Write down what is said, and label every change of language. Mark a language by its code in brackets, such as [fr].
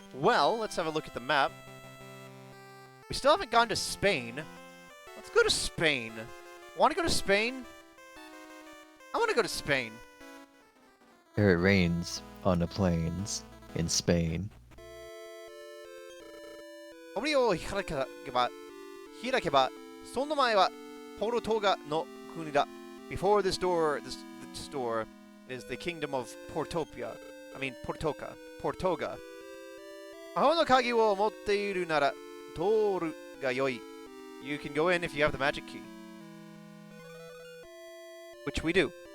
[en] Well, let's have a look at the map. We still haven't gone to Spain. Let's go to Spain. Want to go to Spain? I want to go to Spain. Here it rains on the plains in Spain. [ja] 堀を開けば、その前はポルトガの国だ。 [en] Before this door is the kingdom of Portoga. Portoga. [ja] 魔法の鍵を持っているなら通るがよい。 [en] You can go in if you have the magic key. Which we do.